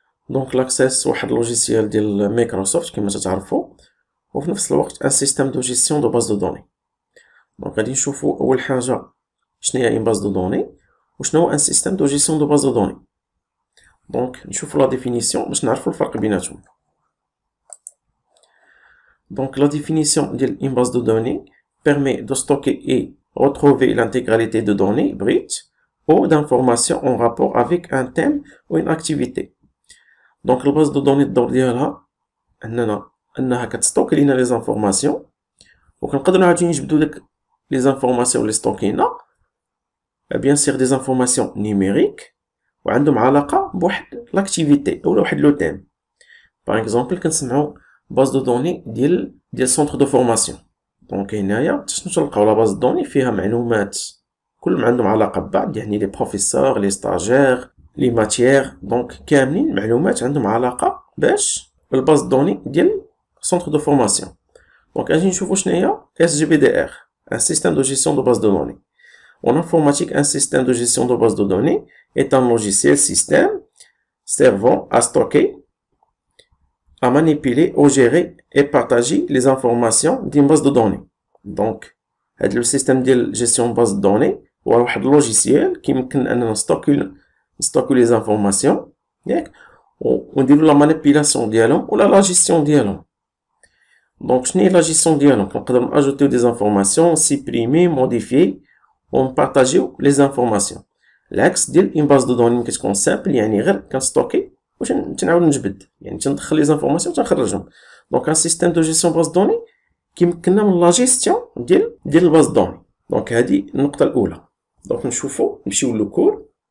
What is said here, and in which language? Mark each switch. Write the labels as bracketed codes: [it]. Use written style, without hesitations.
[ar] دونك لاكسيس واحد لوجيسيال ديال مايكروسوفت كما تتعرفوا، وفي نفس الوقت ان سيستيم دو جيستيون دو باز دو دوني. دونك غادي نشوفو أول حاجة شنو هي ان باز دو دوني وشنو هو ان سيستيم دو جيستيون دو باز دو دوني. دونك نشوفو لا ديفينيسيون باش نعرفو الفرق بيناتهم. [fr] دونك لا ديفينيسيون ديال ان باز دو دوني permet de stocker et retrouver l'intégralité de données brutes ou d'informations en rapport avec un thème ou une activité. Donc la base de données [ar] الدور ديالها انها كتستوك لينا لي زانفورماسيون، وكنقدروا عاوتاني نجبدوا داك لي زانفورماسيون اللي ستوكينا بيان سيغ دي زانفورماسيون نيميريك وعندهم علاقه بواحد لاكتيفيتي اولا واحد لو تيم. باغ اكزومبل كنسمعوا باز دو دوني ديال سونتر دو فورماسيون. دونك هنايا شنو تلقاو لا باز دوني فيها معلومات كلهم عندهم علاقه ببعض، يعني لي بروفيسور لي ستاجير لي ماتيير، دونك كاملين معلومات عندهم علاقه باش بالباز دوني ديال سونتر دو فورماسيون. دونك اجي نشوفو شنو هي [fr] SGBDR، un système de gestion de base de données. En informatique, un système de gestion de base de données est un logiciel système servant à stocker, à manipuler ou gérer et partager les informations d'une base de données. Donc, le système de gestion de base de données ou un logiciel qui permet de stocker les informations ou de la manipulation [ar] ديالهم [fr] ou la gestion ديالهم. Donc, je n'ai la gestion [ar] ديالهم. [fr] On peut ajouter des informations, supprimer, modifier ou partager les informations. [ar] L'axe ديال une base de données كتكون simple، يعني غير كنستوكي واش تنعاود نجبد، يعني تندخل لي زانفورماسيون تنخرجهم. دونك ان سيستيم دو جيستيون باز دوني كيمكننا من لا جيستيون ديال الباز دوني. دونك هذه النقطه الاولى. دونك نمشيو للكور.